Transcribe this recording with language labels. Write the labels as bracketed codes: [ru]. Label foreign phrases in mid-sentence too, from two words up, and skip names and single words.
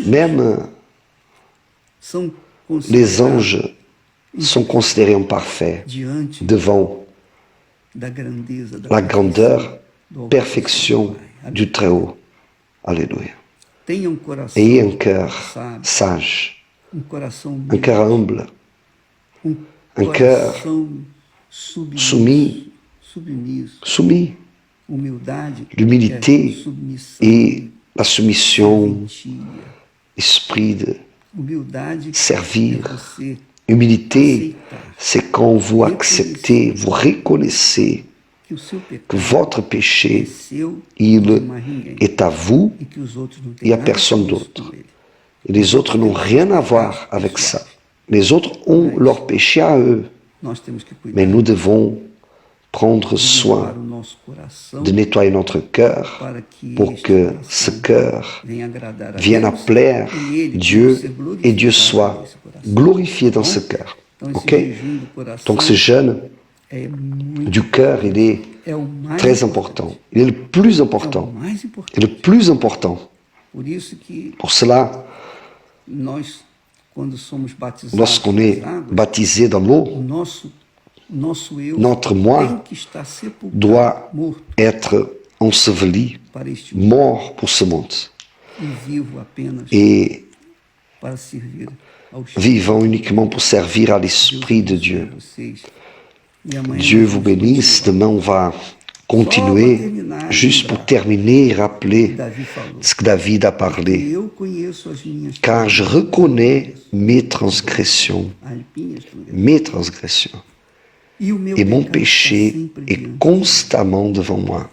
[fr] Même [pt] são [fr] les anges sont considérés imparfaits [pt] diante [fr] devant [pt] da grandeza, da [fr] la grandeur, [pt] do alcance [fr] perfection [pt] do Pai. [fr] du Très-Haut. Alléluia. [pt] Tenha coração [fr] Ayez un cœur [pt] sábio, [fr] sage, [pt] coração [fr] un [pt] humilde, [fr] cœur humble, un cœur [pt] coração submisso, [fr] soumis, soumis. [pt] Humildade [fr] L'humilité [pt] é submissão, [fr] et la soumission, [pt] valentia. [fr] esprit de [pt] Humildade [fr] servir. [pt] é você [fr] Humilité, c'est quand vous acceptez, vous reconnaissez [pt] que o seu [fr] que [pt] pecado [fr] votre [pt] é [fr] péché, [pt] seu [fr] il [pt] de mais ninguém, [fr] est à vous [pt] e que os outros não [fr] et [pt] têm [fr] à [pt] nada [fr] personne [pt] a ver [fr] d'autre. [pt] com ele. [fr] Et les autres n'ont rien à voir avec ça. Les autres ont leur péché à eux. [pt] Nós temos que cuidar [fr] Mais nous devons prendre [pt] de [fr] soin [pt] limpar o nosso coração [fr] de nettoyer notre cœur [pt] para que [fr] pour [pt] este [fr] que [pt] coração [fr] ce cœur [pt] venha agradar a [fr] vienne à [pt] Deus, [fr] plaire [pt] e ele [fr] Dieu [pt] possa ser [fr] et Dieu [pt] glorificado [fr] soit [pt] nesse coração. [fr] glorifié dans ce cœur. [pt] Então, esse [fr] Ok? [pt] jejum do coração [fr] Donc ce jeûne [pt] é muito, [fr] du cœur, il est [pt] é o mais [fr] très important. Il est le plus [pt] É o [fr] important. [pt] mais [fr] Et [pt] importante. [fr] le plus important. [pt] Por isso que [fr] Pour cela, [pt] nós, quando somos batizados [fr] lorsqu'on est [pt] nas águas, [fr] baptisé dans l'eau, [pt] o nosso eu [fr] notre [pt] tem [fr] moi [pt] que estar sepultado, [fr] doit [pt] morto [fr] être enseveli, [pt] para este mundo [fr] mort pour ce monde, [pt] e vivo apenas [fr] et [pt] para servir ao [fr] vivant uniquement pour servir à l'Esprit de Dieu. [pt] vocês. E amanhã [fr] Dieu [pt] nós [fr] vous [pt] vamos [fr] bénisse. Demain, on va continuer, juste pour terminer et rappeler ce que David a parlé. Car je reconnais mes transgressions, et mon péché est constamment devant moi.